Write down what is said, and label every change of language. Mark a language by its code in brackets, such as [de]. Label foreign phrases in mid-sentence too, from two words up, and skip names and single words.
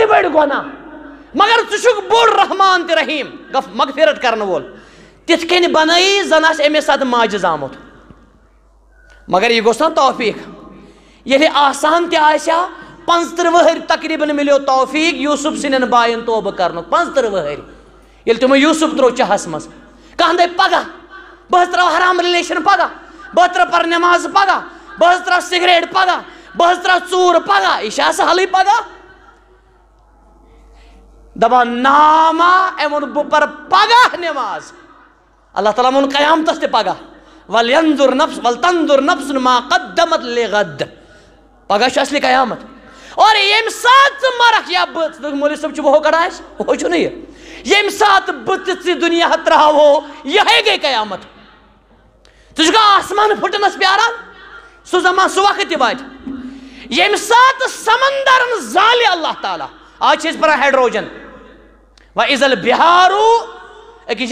[ks] بٔڑۍ گۄناہ مگر ژٕ چھُکھ بوٚڑ رحمان تہِ رحیٖم مغفرت کرن وول تِتھ کٔنۍ بنٲیی زن آسہِ اَمے ساتہٕ ماجِز آمُت مگر یہِ گوٚژھ نا توفیق ییٚلہِ آسان تہِ آسہِ ہا 35 ؤہٕرۍ تقریٖباً مِلیو توفیق یوٗسف سٕنٛدٮ۪ن بایَن توبہٕ کرنُک 35 ؤہٕرۍ ییٚلہِ تِمو یوٗسف ترٛوو چاہس منٛز کانٛہہ دپہِ پگاہ بہٕ حظ ترٛاوٕ حرام رِلیشن پگاہ بہٕ حظ ترٛاوٕ پرٕ نٮ۪ماز پگاہ بہٕ حظ ترٛاوٕ سِگریٹ پگاہ بہٕ حظ ترٛاوٕ ژوٗر پگاہ یہِ چھا سہلٕے پگاہ دپان ناما أمۍ ووٚن بہٕ پرٕ پگاہ نٮ۪ماز اللہ تعالیٰ ووٚن قیامتس تہِ پگاہ [ar] ولتنظر نفس ما قدمت لغد [ks] پگاہ چھُ اصلہِ قیامت اور ییٚمہِ ساتہٕ ژٕ مرکھ یا بہٕ مولوی صٲب چھُ وہو کڑان اَسہِ ہُہ چھُنہٕ یہِ ییٚمہِ ساتہٕ بہٕ تہِ ژٕ دُنیا ترٛاوہو یِہے گٔے قیامت ژٕ چھُکھا آسمان پھٕٹنس پیاران سُہ زمان سُہ وقت تہِ واتہِ ییٚمہِ ساتہٕ سمندرن زالہِ اللہ تعالیٰ آز چھِ أسۍ پران ہیڈروجن [ar] وَإِذَا الْبِحَارُ [ks] أکِس